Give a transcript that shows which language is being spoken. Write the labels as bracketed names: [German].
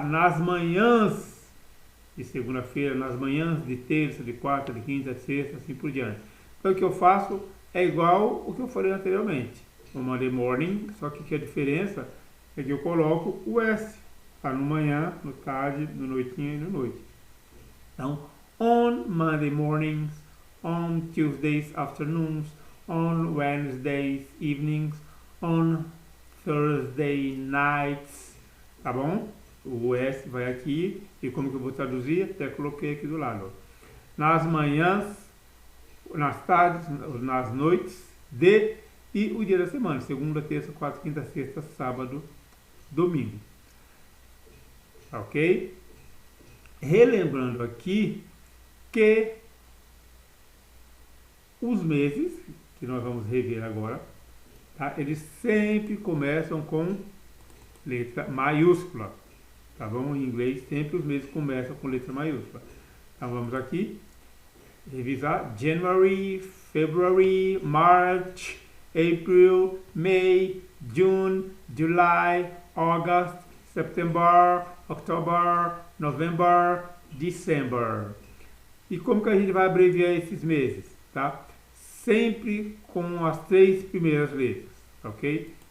[Portuguese] Nas manhãs de segunda-feira, nas manhãs de terça, de quarta, de quinta, de sexta, assim por diante. Então o que eu faço é igual o que eu falei anteriormente, no Monday morning, só que a diferença é que eu coloco o S, tá? No manhã, no tarde, no noitinha e no noite. [English] Então, on Monday mornings, on Tuesdays afternoons, on Wednesdays evenings, on Thursday nights, tá bom? [Portuguese] O S vai aqui, e como que eu vou traduzir? Até coloquei aqui do lado. Nas manhãs, nas tardes, nas noites de e o dia da semana, segunda, terça, quarta, quinta, sexta, sábado, domingo. Ok? Relembrando aqui que os meses, que nós vamos rever agora, tá? Eles sempre começam com letra maiúscula, tá bom? Em inglês sempre os meses começam com letra maiúscula. Então vamos aqui revisar: [English] January, February, March, April, May, June, July, August, September, October, November, December. [Portuguese] E como que a gente vai abreviar esses meses, tá? Sempre com as três primeiras letras, ok?